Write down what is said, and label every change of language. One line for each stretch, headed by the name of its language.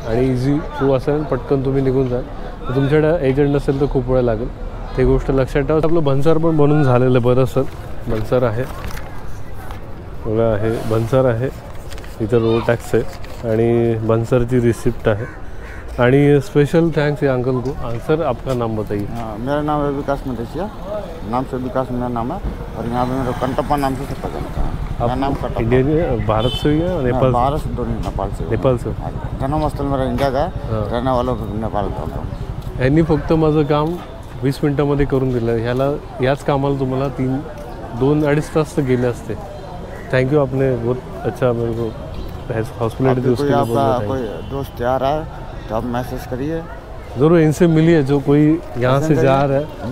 Marathi: आणि easy to असेल, पटकन तुम्ही निघून जाल. तर तुमच्याकडे एजंट नसेल तर खूप वेळ लागेल. ते गोष्ट लक्षात ठेवा. आपलं भन्सार पण बनून झालेलं. बरं सर, भन्सार आहे बघा, आहे भन्सार आहे. इथं रोड टॅक्स आहे आणि भन्सारची रिसिप्ट आहे.
Hindi: आणि स्पेशल थैंक्स है अंकल को. सर आपका नाम बताइए. मेरा नाम है विकास मदेशिया. नाम से विकास मेरा नाम है. और यहाँ पे मेरा कंटप्पा नाम से सबका जानता है. मेरा नाम कंटप्पा. इंडियन भारत से या नेपाल? भारत से, दोनों नेपाल से. नेपाल से. जन्मस्थल मेरा इंडिया का है, रहने वाला नेपाल का.
Marathi: यांनी फक्त माझं काम 20 मिनटामध्ये करून दिलं. ह्याला याच कामाला तुम्हाला 2-2.5 तास तर गेले असते.
Hindi: थैंक यू, आपने बहुत अच्छा मेरे को हॉस्पिटलिटी दी. उसके लिए आपका कोई दोस्त आ रहा है तो आप मैसेज करिए ज़रूर. इनसे मिलिए, जो कोई यहाँ से जा रहा है